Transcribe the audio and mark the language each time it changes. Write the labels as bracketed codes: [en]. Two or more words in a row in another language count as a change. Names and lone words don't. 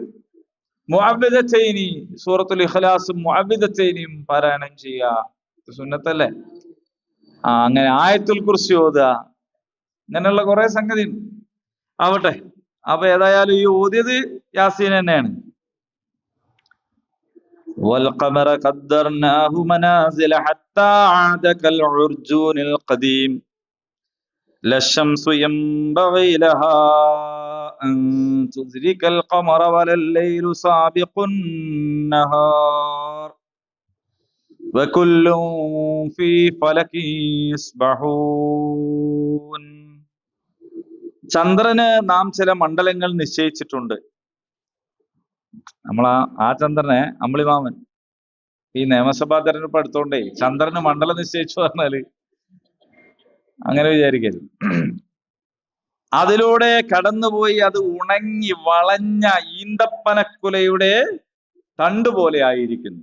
[ml] മുഅവ്വിദത്തൈനി, സൂറത്തുൽ ഇഖ്ലാസും മുഅവ്വിദത്തൈനിയും പാരായണം ചെയ്യുക, സുന്നത്തല്ലേ. അങ്ങനെ ആയത്തുൽ കുർസി ഓതുക, അങ്ങനെയുള്ള കുറെ സംഗതി ആവട്ടെ. അപ്പൊ ഏതായാലും ഈ ഓതിയത് യാസീൻ തന്നെയാണ്. [ar] والقمر قدرناه منازل حتى عاد كالعرجون القديم لا الشمس ينبغي لها أن تدرك القمر ولا الليل سابق النهار وكل في فلك يسبحون. [ml] ചന്ദ്രന് നാം ചില മണ്ഡലങ്ങൾ നിശ്ചയിച്ചിട്ടുണ്ട്. ആ ചന്ദ്രനെ അമ്പിളിമാമൻ ഈ നിയമസഭാ തെരഞ്ഞെടുപ്പ് അടുത്തോണ്ടേ ചന്ദ്രന് മണ്ഡലം നിശ്ചയിച്ചു പറഞ്ഞാല് അങ്ങനെ വിചാരിക്കരുത്. അതിലൂടെ കടന്നുപോയി അത് ഉണങ്ങി വളഞ്ഞ ഈന്തപ്പനക്കുലയുടെ തണ്ട് പോലെ ആയിരിക്കുന്നു.